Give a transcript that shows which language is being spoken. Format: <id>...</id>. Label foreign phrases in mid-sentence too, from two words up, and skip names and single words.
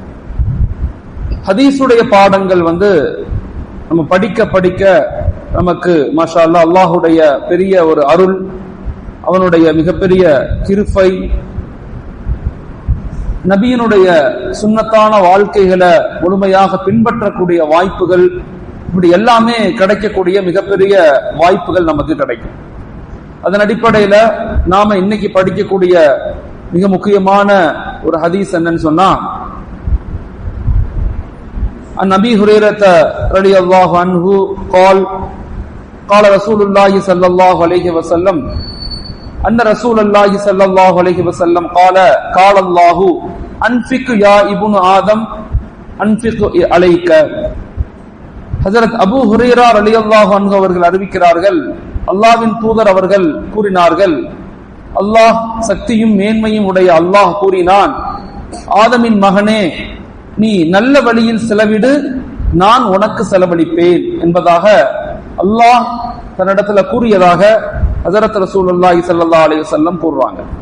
<ta>ஹதீஸுடைய பாடங்கள் நம்ம படிக்க படிக்க நமக்கு</ta> <ar>ما شاء الله</ar> <ta>அல்லாஹுடைய பெரிய ஒரு அருள், அவனுடைய மிகப்பெரிய கிருபை, நபியினுடைய சுன்னத்தான வாழ்க்கைகளை முழுமையாக பின்பற்றக்கூடிய வாய்ப்புகள், இப்படி எல்லாமே கிடைக்கக்கூடிய மிகப்பெரிய வாய்ப்புகள் நமக்கு கிடைக்கும். அதன் அடிப்படையில நாம இன்னைக்கு படிக்கக்கூடிய மிக முக்கியமான ஒரு ஹதீஸ் என்னன்னு சொன்னா,</ta> <ar>عن أبي هريرة رضي الله عنه قال قال رسول الله صلى الله عليه وسلم أن رسول الله صلى الله عليه وسلم قال الله أنفق يا ابن آدم أنفق عليك.</ar> <ta>ஹஜ்ரத் அபூ ஹுரைரா</ta> <ar>رضي الله عنه</ar> <ta>அவர்கள் அறிவிக்கிறார்கள், அல்லாஹ்வின் தூதர் அவர்கள் கூறினார்கள், அல்லாஹ் சக்தியும் மேன்மையும் உடைய அல்லாஹ் கூறினான், ஆதமின் மகனே, நீ நல்ல வழியில் செலவிடு, நான் உனக்கு செலவழிப்பேன் என்பதாக அல்லாஹ் தன்னிடத்துல கூறியதாக ஹஜ்ரத்</ta> <ar>رسول الله صلى الله عليه وسلم</ar> <ta>கூறுறாங்க.</ta>